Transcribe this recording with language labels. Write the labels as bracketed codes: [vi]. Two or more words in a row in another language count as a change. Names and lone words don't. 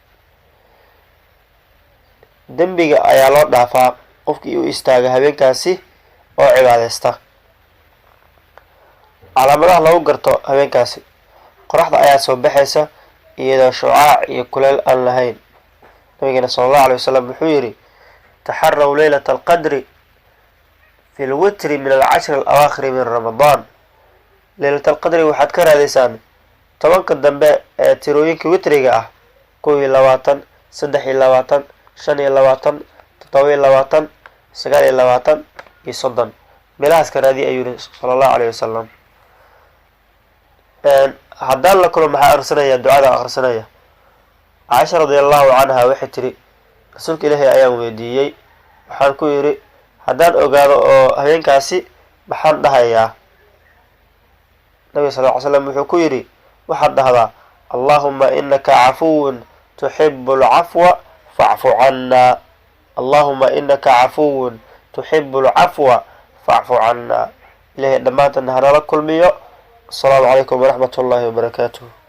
[so] dambiga ayaa loo dhaafaa qofkii u istaaga habeenkaasi oo cibaadeysta. calaamadaha lagu garto habeenkaasi: qoraxda ayaa soo baxaysa iyadoo shucaac iyo kuleel aan lahayn. nabigeena [ar] صلى الله عليه وسلم [so] wuxuu yiri [ar] تحروا ليلة القدر في الوتر من العشر الأواخر من رمضان. ليلة القدر [so] waxaad ka raadaysaan tobanka dambe ee tirooyinka witriga ah: 21 23 25 27 29 iyo 30. meelahaas ka raadi ayuu yiri [ar] صلى الله عليه وسلم. [so] haddaan la kulmo maxaa akhrisanaya ducada akhrisanaya. Aisha [ar] رضي الله عنها [so] waxay tiri rasuulka Ilaahay ayaan weydiiyay, waxaan ku yiri haddaan ogaado oo habeenkaasi maxaan dhahayaa. nabiga [ar] صلى الله عليه وسلم [so] wuxuu ku yiri waxaad dhahdaa [ar] اللهم إنك عفو تحب العفو فاعف عنا. اللهم إنك عفو تحب العفو فاعف عنا. [so] Ilaahay dhamaantan hanala kulmiyo. [ar] السلام عليكم ورحمة الله وبركاته.